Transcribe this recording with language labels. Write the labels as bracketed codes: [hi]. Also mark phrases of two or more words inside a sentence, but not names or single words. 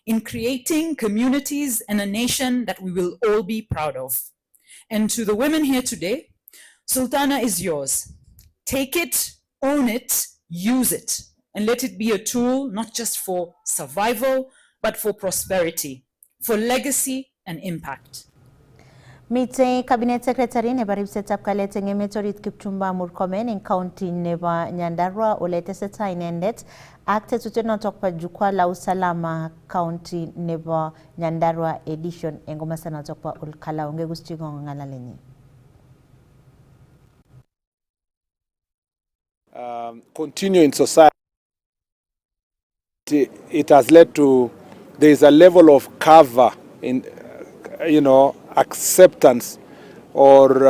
[en] in creating communities and a nation that we will all be proud of. And to the women here today, Sultana is yours. Take it, own it, use it, and let it be a tool not just for survival, but for prosperity, for legacy and impact. [kln] Mitei [en] Cabinet Secretary [kln] nebo ripsetab kalyet eng emet orit Kipchumba Murkomen eng county nebo Nyandarua ole tesetai inendet ak tetutiet notok po [sw] jukwaa la usalama [kln] county nebo Nyandarua edition eng komasta notok po Olkalau. Ngegusti ngalalenyi. [en] Continue in society, it has led to, there is a level of cover in, acceptance, or,